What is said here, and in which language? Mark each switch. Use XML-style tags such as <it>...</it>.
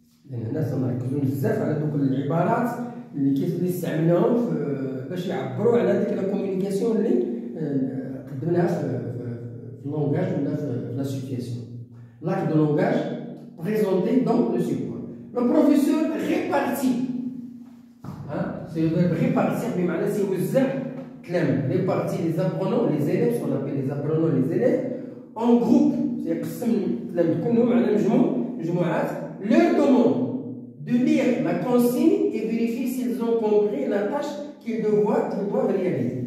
<ar>لأن الناس مركزين بزاف على دوك العبارات اللي استعملناهم باش يعبروا على ديك لا كومونيكاسيون اللي قدمناها في اللونغاج ولا في لا سيتياسيون.</ar> <fr>L'acte de langage présenté dans le support. Le professeur répartit. C'est le verbe répartir,</fr> <ar>بمعنى سيوزع كلام.</ar> <fr>Répartit les apprenants, les élèves, ce qu'on appelle les apprenants, les élèves, en groupe.</fr> <ar>سيقسم الكلام كلهم على مجموعات.</ar> <fr>Leur demande de lire la consigne et vérifier s'ils ont compris la tâche qu'ils doivent réaliser.</fr>